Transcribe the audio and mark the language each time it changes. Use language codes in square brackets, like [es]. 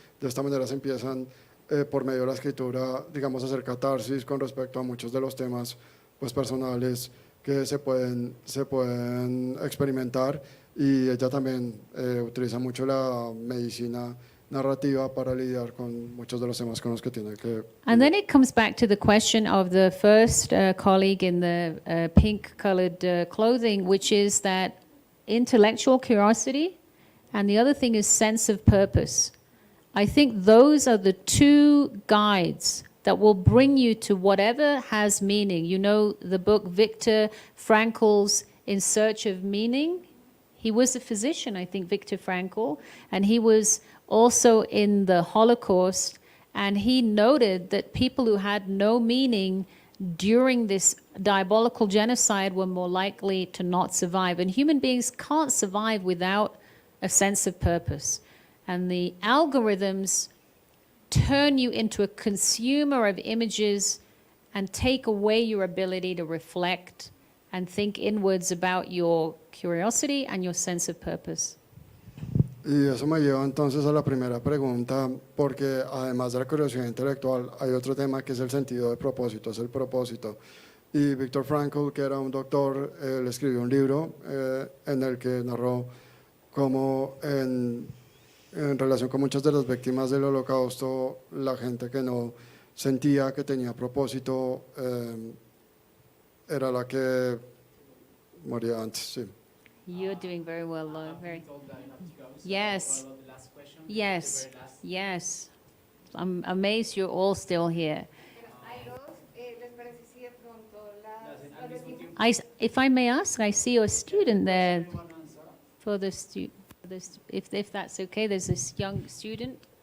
[es] De esta manera se empiezan, por medio de la escritura, digamos, a hacer catarsis con respecto a muchos de los temas pues, personales que se pueden experimentar. Y ella también utiliza mucho la medicina narrativa para lidiar con muchos de los temas con los que tiene que... [en] And then it comes back to the question of the first colleague in the pink-colored clothing, which is that intellectual curiosity, and the other thing is sense of purpose. I think those are the two guides that will bring you to whatever has meaning. You know the book Viktor Frankl's In Search of Meaning? He was a physician, I think, Viktor Frankl, and he was also in the Holocaust, and he noted that people who had no meaning during this diabolical genocide were more likely to not survive. And human beings can't survive without a sense of purpose. And the algorithms turn you into a consumer of images and take away your ability to reflect and think inwards about your curiosity and your sense of purpose. [es] Y eso me lleva entonces a la primera pregunta, porque además de la curiosidad intelectual, hay otro tema que es el sentido de propósito, es el propósito. Y Viktor Frankl, que era un doctor, él escribió un libro en el que narró cómo en relación con muchas de las víctimas del Holocausto, la gente que no sentía que tenía propósito era la que moría antes, sí. [en] You're doing very well, Lo. Very. Yes. Yes. Yes. I'm amazed you're all still here. If I may ask, I see a student there. For the if that's okay, there's this young student.